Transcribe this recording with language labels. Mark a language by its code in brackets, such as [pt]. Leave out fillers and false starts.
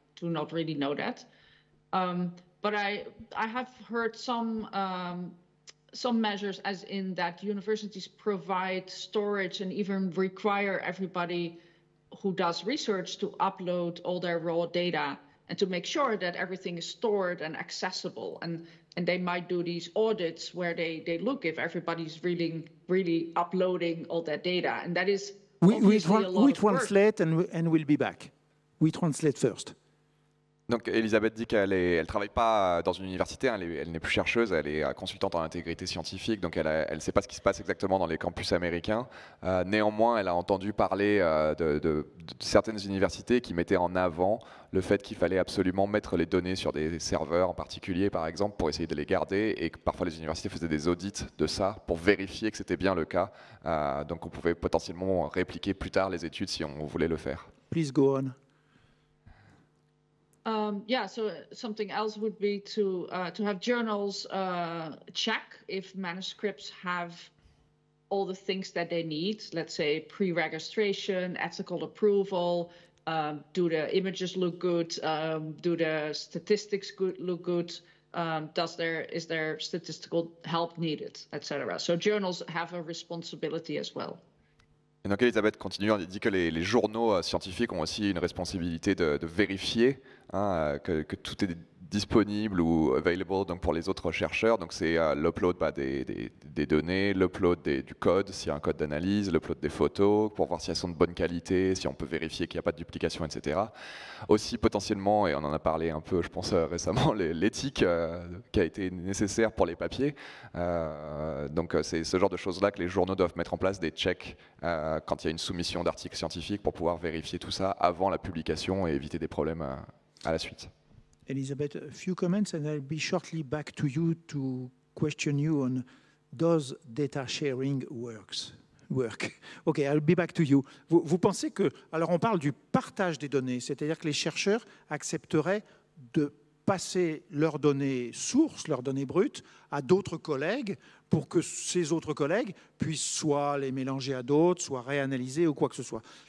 [en] do not really know that. But I have heard some measures, as in that universities provide storage and even require everybody who does research to upload all their raw data and to make sure that everything is stored and accessible. And they might do these audits where they look if everybody's really uploading all that data. And that is we translate and we'll be back. We translate first. [fr] Donc Elisabeth dit qu'elle ne travaille pas dans une université, elle n'est plus chercheuse, elle est consultante en intégrité scientifique, donc elle ne sait pas ce qui se passe exactement dans les campus américains. Néanmoins, elle a entendu parler de certaines universités qui mettaient en avant le fait qu'il fallait absolument mettre les données sur des serveurs en particulier, par exemple, pour essayer de les garder, et que parfois les universités faisaient des audits de ça pour vérifier que c'était bien le cas. Donc on pouvait potentiellement répliquer plus tard les études si on voulait le faire. [en] Please go on. Yeah, so something else would be to have journals check if manuscripts have all the things that they need. Let's say pre-registration, ethical approval. Do the images look good? Do the statistics look good? Is there statistical help needed, etc. So journals have a responsibility as well. [fr] Et donc Elisabeth continue, elle dit que les journaux scientifiques ont aussi une responsabilité de vérifier que tout est disponible ou available donc pour les autres chercheurs. Donc c'est l'upload des données, l'upload du code, s'il y a un code d'analyse, l'upload des photos, pour voir si elles sont de bonne qualité, si on peut vérifier qu'il n'y a pas de duplication, etc. Aussi potentiellement, et on en a parlé un peu je pense récemment, l'éthique qui a été nécessaire pour les papiers. Donc c'est ce genre de choses-là que les journaux doivent mettre en place, des checks quand il y a une soumission d'articles scientifiques pour pouvoir vérifier tout ça avant la publication et éviter des problèmes à la suite. [en] Elisabeth, a few comments and I'll be shortly back to you to question you on does data sharing work? Okay, I'll be back to you. [fr] Vous pensez que, alors on parle du partage des données, c'est-à-dire que les chercheurs accepteraient de passer leurs données sources, leurs données brutes, à d'autres collègues pour que ces autres collègues puissent soit les mélanger à d'autres, soit réanalyser ou quoi que ce soit.